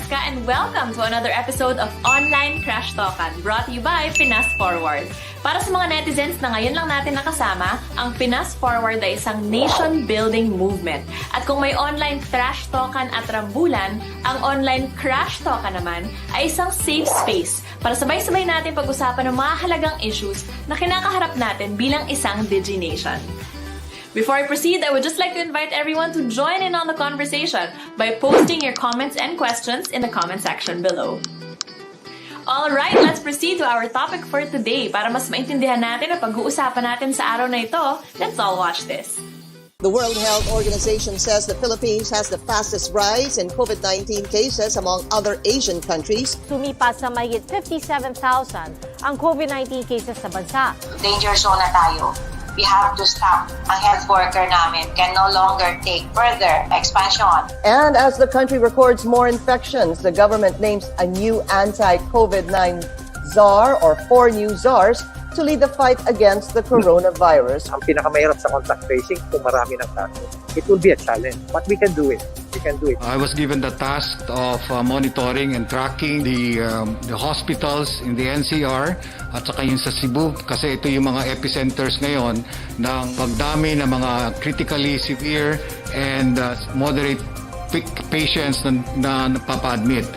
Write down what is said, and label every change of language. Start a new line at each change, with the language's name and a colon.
English: and welcome to another episode of Online Crashtalkan, brought to you by Pinas Forward.
Filipino: Para sa mga netizens na ngayon lang natin nakasama, ang Pinas Forward ay isang nation-building movement. At kung may online trash talkan at rambulan, ang online crash talkan naman ay isang safe space para sabay-sabay natin pag-usapan ng mga halagang issues na kinakaharap natin bilang isang DigiNation.
English: Before I proceed, I would just like to invite everyone to join in on the conversation by posting your comments and questions in the comment section below. Alright, let's proceed to our topic for today.
Filipino: Para mas maintindihan natin ang pag-uusapan natin sa araw na ito,
English: let's all watch this. The World Health Organization says the Philippines has the fastest rise in COVID-19 cases among other Asian countries.
Filipino: Tumipas sa mahigit 57,000 ang COVID-19 cases sa bansa.
English: Danger zone
Filipino: na tayo.
English: We have to stop.
Filipino: Ang health worker namin
English: can no longer take further expansion. And as the country records more infections, the government names a new anti-COVID-19 czar or 4 new czars to lead the fight against the coronavirus.
Filipino: Ang pinakamahirap sa contact tracing kung marami ng kaso.
English: It will be a challenge, but we can do it. We can do it. I was given the task of monitoring and tracking the hospitals in the NCR
Filipino: at saka yung sa Cebu kasi ito yung mga epicenters ngayon ng pagdami
English: ng mga critically severe and moderate patients
Filipino: na napapa-admit.